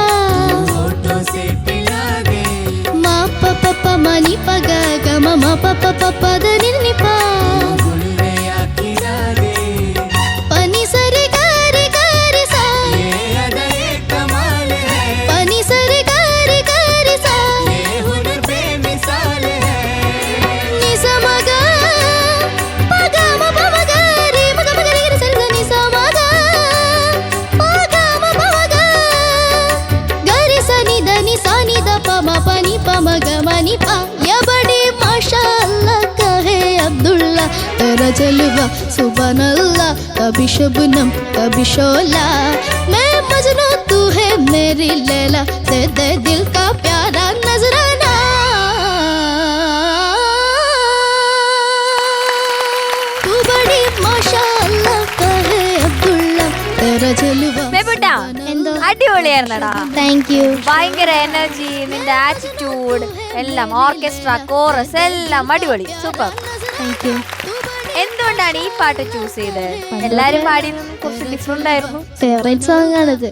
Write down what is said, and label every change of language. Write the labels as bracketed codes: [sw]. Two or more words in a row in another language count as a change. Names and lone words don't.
[hi] होठों से पिला दे, मा प प प म नी प ग ग म म प प प प द नि नि पा, गुल नया खिला दे, पनी सरी गारी गारी सा, ये अदा ये कमाल है, पनी सरी गारी गारी सा, ये हुनर बेमिसाल है। नि स म ग प ग म प म ग रे म ग म ग रे रे स नि स म ग प ग म प म ग ग रे स नि द नि सा नि द प म प नि प म ग म नि पा, या बड़ी माशाअल्लाह कहे अब्दुल्ला। तेरा जलवा सुबह अल्लाह, कभी शबनम कभी शोला, मैं मजनू तू है मेरी लैला, दे दे दिल का प्यारा नजराना। तू बड़ी माशाअल्लाह कहे अब्दुल्ला, तेरा जलवा [ml] ബേബുട്ടാ, എന്തോ അടിപൊളിയായിരുന്നടാ. [en] Thank you. [ml] ഭയങ്കര എനർജി, നിന്റെ ആറ്റിറ്റ്യൂഡ് എല്ലാം, [en] orchestra chorus [ml] എല്ലാം അടിപൊളി, സൂപ്പർ. [en] Thank you. [ml] എന്തുകൊണ്ടാണ് ഈ പാട്ട് ചൂസ് ചെയ്തത്? എല്ലാരും പാടി കുറച്ച് ഡിഫറെന്റ് ആയിരുന്നു. [en] favourite song [ml] ആണിത്.